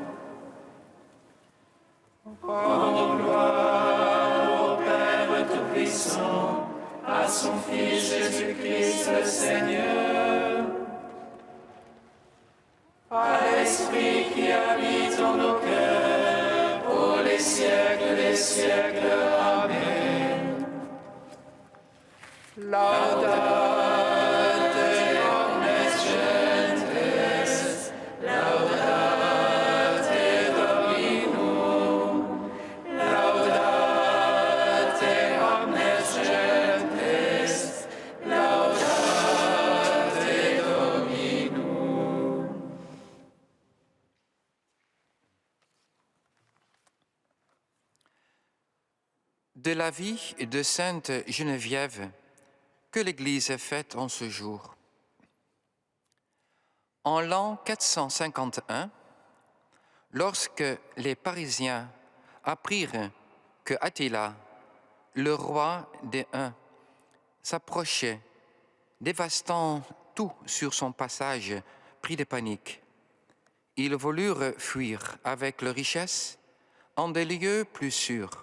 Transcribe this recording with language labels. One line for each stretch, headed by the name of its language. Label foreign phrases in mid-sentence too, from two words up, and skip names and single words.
French: Oh, gloire au Père Tout-Puissant, à son Fils Jésus-Christ le Seigneur, à l'Esprit qui habite en nos cœurs, pour les siècles des siècles. Amen.
Latin: Laudate omnes gentes, laudate Dominum, laudate omnes gentes, laudate Dominum.
French: De la vie de Sainte Geneviève que l'Église fête en ce jour. En l'an 451, lorsque les Parisiens apprirent que Attila, le roi des Huns, s'approchait, dévastant tout sur son passage, pris de panique, ils voulurent fuir avec leurs richesses en des lieux plus sûrs.